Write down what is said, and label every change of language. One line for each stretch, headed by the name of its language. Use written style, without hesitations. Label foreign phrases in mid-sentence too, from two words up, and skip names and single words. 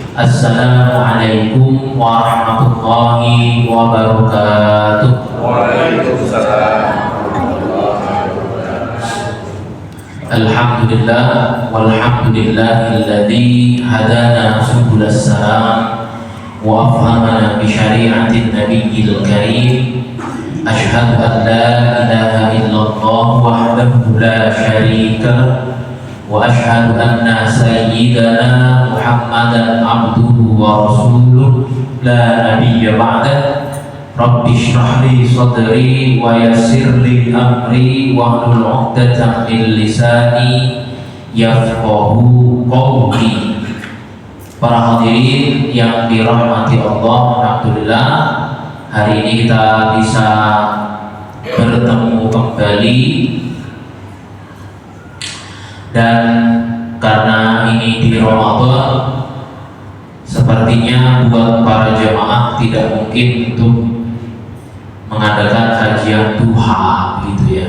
Arabic: السلام عليكم ورحمة الله وبركاته. Waalaikumsalam. الحمد لله والحمد لله الذي هدانا سبل السلام وأفهمنا بشريعة النبي الكريم. أشهد أن لا إله إلا الله وحده لا شريك وأشهد أن سيدنا محمدا عبده ورسوله لا نبي بعده. رب اشرح لي صدري ويسر لي أمري واحلل عقدة من لساني يفقهوا قولي.
Indonesian: Para hadirin yang dirahmati Allah, alhamdulillah hari ini kita bisa bertemu kembali, dan karena ini di Ramadan, sepertinya buat para jamaah tidak mungkin untuk mengadakan kajian duha gitu ya.